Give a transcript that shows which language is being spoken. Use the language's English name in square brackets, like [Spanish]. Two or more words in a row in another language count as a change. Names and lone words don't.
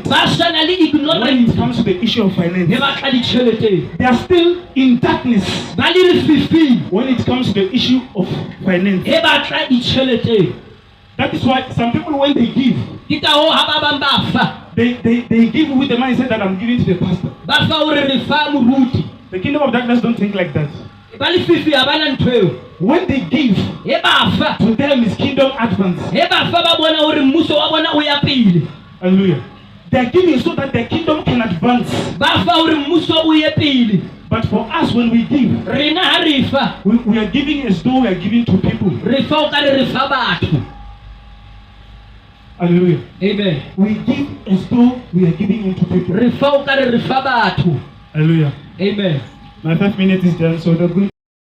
[Southern Sotho] ba shana le [English] when it ignorance comes to the issue of he finance. [Southern Sotho] batla ditjhelete. [English] They are still in darkness [Southern Sotho] Ba le lefifi [English] when it comes to the issue of finance. [Southern Sotho] he batla ditjhelete. [English] That is why some people, when they give, [Southern Sotho] Ke ka hoo ha ba bang ba fa. [English] they give with the mindset that I'm giving to the pastor. [Southern Sotho] Ba fa hore re fa moruti. [English] The kingdom of darkness don't think like that. [Southern Sotho] Ba lefifi ha bana ntho eo. [English] When they give, [Southern Sotho] He ba fa. [English] to them is kingdom advance. [Southern Sotho] He ba fa ba bona hore mmuso wa bona o ya pele. [English] Hallelujah. They are giving so that the kingdom can advance. [Southern Sotho] Ba fa hore mmuso o ye pele. [English] But for us, when we give, [Southern Sotho] Rena ha re fa, [English] we are giving as though we are giving to people. [Southern Sotho] re fa o ka re fa batho. [English] Hallelujah. Amen. We give as though we are giving into people. [Southern Sotho] Re fa o ka re fa batho. [English] Hallelujah. Amen. My 5 minutes is done, so they're going